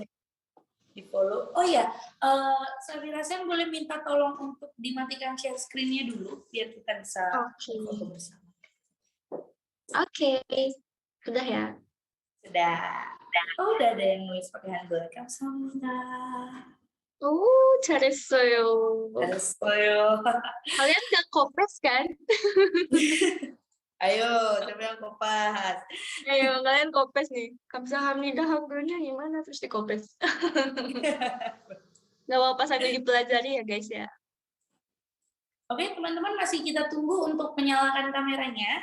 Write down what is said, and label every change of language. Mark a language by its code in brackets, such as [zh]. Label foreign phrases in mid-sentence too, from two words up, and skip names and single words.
[id] Di follow. Oh ya, Safira Sem boleh minta tolong untuk dimatikan [en] share screen- [id] nya dulu biar kita bisa foto bersama. Oke. Sudah ya? Sudah. Oh, udah ada yang nulis pakai handle. [ko] Kamsahamnida. 잘했어요. 잘했어요. [id] Kalian udah kopes kan? Ayo, siapa yang kopas? Ayo, kalian kopes nih. Kamsahamnida Hangulnya gimana? Terus dikopes. Gak apa-apa sambil dipelajari ya guys ya. Oke, teman-teman masih kita tunggu untuk menyalakan kameranya.